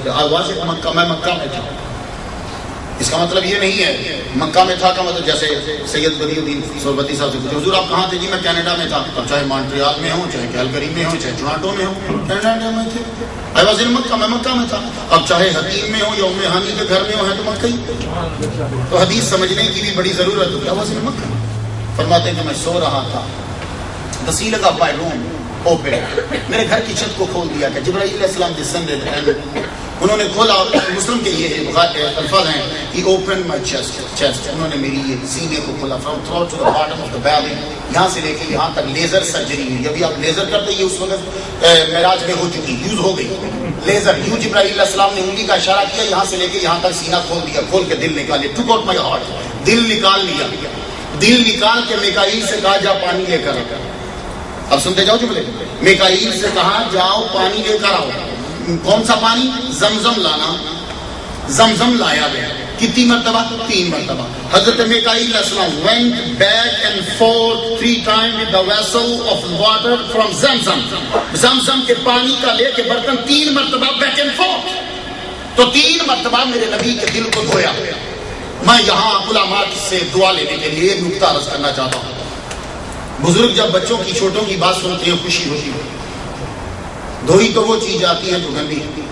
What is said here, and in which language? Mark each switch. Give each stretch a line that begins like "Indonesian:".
Urdu: آواز مکہ، میں مکہ میں تھا. اس کا مطلب یہ نہیں ہے مکہ میں تھا کا مطلب جیسے سید بدی الدین سوربتی صاحب سے پوچھے حضور آپ کہاں تھے؟ جی میں کینیڈا میں تھا. اب چاہے مونٹریال میں ہوں، چاہے کیلگری میں ہوں، چاہے ٹورانٹو میں ہوں، کینیڈا میں تھے.
English: I was in Mecca,
Urdu: میں مکہ میں تھا. اب چاہے حکیم میں ہوں یا ام ہانی کے گھر میں ہوں، ہے تو مکہ ہی. تو حدیث سمجھنے کی بھی بڑی ضرورت ہے.
English: I was in Mecca.
Urdu: فرماتے ہیں کہ میں سو رہا تھا.
English: The ceiling of my room opened.
Urdu: میرے گھر کی چھت کو کھول دیا کہ جبرائیل علیہ السلام
English: descended
Urdu: and انہوں نے کھولا. مسلم کے یہ الفاظ ہیں
English: he opened my chest.
Urdu: انہوں نے میری یہ سینے کو کھولا
English: from throat to the bottom of the belly.
Urdu: یہاں سے لے کے یہاں تک لیزر سرجری ہوئی. ابھی آپ لیزر کرتے یہ اس وقت معراج میں ہو چکی، یوز ہو گئی لیزر. یوں جبرائیل علیہ السلام نے انگلی کا اشارہ کیا، یہاں سے لے کے یہاں تک سینہ کھول دیا. کھول کے دل نکال لیا.
English: took out my heart.
Urdu: دل نکال لیا. دل نکال کے میکائیل سے کہا جا پانی لے کر. اب سنتے جاؤ جملے. میکائیل سے کہا جاؤ پانی لے کر آؤ. کون سا پانی؟ زمزم لانا. زمزم لایا گیا. کتنی مرتبہ؟ 3 مرتبہ.
English: حضرت میکائیل علیہ السلام went back and forth 3 times with the vessel of water from Zamzam.
Urdu: زمزم کے پانی کا لے کے برتن 3 مرتبہ
English: back and forth.
Urdu: تو 3 مرتبہ میرے نبی کے دل کو دھویا. میں یہاں علماء سے دعا لینے کے لیے نکتہ عرض کرنا چاہتا ہوں. بزرگ جب بچوں کی چھوٹوں کی بات سنتے ہیں خوشی ہوتی ہے. دھوئی تو وہ چیز آتی ہے جو گندی ہے.